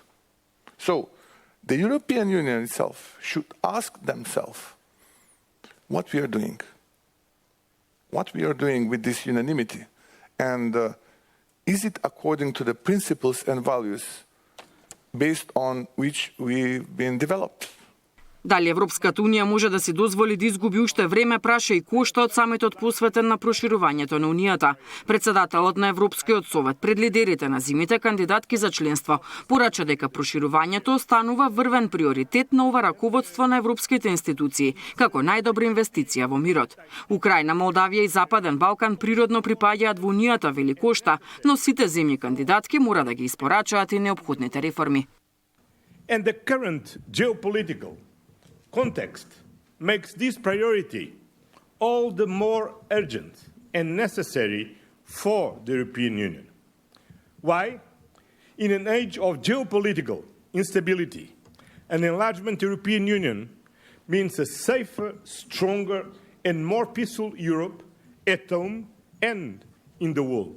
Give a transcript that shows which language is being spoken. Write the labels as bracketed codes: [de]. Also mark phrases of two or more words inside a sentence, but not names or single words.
[en] So, the European Union itself should ask themselves what we are doing with this unanimity, and is it according to the principles and values based on which we've been developed? [mk] Дали Европската унија може да си дозволи да изгуби уште време, праша и Кошта од самитот посветен на проширувањето на Унијата. Претседателот на Европскиот совет пред лидерите на земјите кандидатки за членство порача дека проширувањето останува врвен приоритет на ова раководство на европските институции, како најдобра инвестиција во мирот. Украина, Молдавија и Западен Балкан природно припаѓаат во Унијата, вели Кошта, но сите земји кандидатки мора да ги испорачаат и неопходните реформи. [en] And the current geopolitical context makes this priority all the more urgent and necessary for the European Union. Why? In an age of geopolitical instability, an enlargement European Union means a safer, stronger and more peaceful Europe at home and in the world.